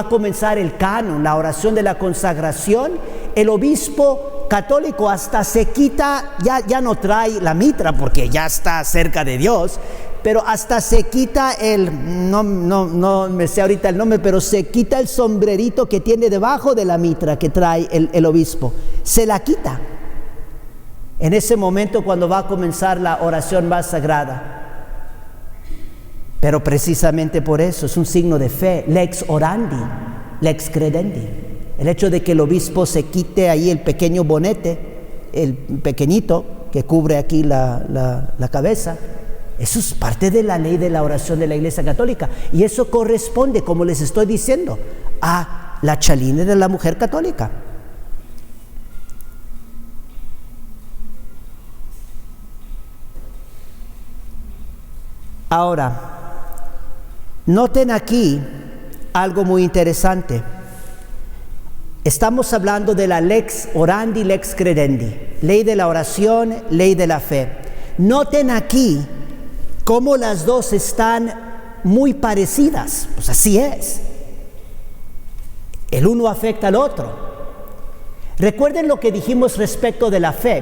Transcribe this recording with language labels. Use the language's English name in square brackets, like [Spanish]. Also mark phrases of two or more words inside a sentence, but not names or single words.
[Spanish] a comenzar el canon, la oración de la consagración, el obispo católico hasta se quita, ya no trae la mitra porque ya está cerca de Dios, pero hasta se quita no me sé ahorita el nombre, pero se quita el sombrerito que tiene debajo de la mitra que trae el obispo, se la quita en ese momento cuando va a comenzar la oración más sagrada. Pero precisamente por eso es un signo de fe, [Latin] lex orandi, lex credendi. [Spanish] El hecho de que el obispo se quite ahí el pequeño bonete, el pequeñito que cubre aquí la cabeza, eso es parte de la ley de la oración de la Iglesia Católica. Y eso corresponde, como les estoy diciendo, a la chalina de la mujer católica. Ahora, noten aquí algo muy interesante. Estamos hablando de la [Latin] lex orandi, lex credendi, [Spanish] ley de la oración, ley de la fe. Noten aquí cómo las dos están muy parecidas. Pues así es. El uno afecta al otro. Recuerden lo que dijimos respecto de la fe.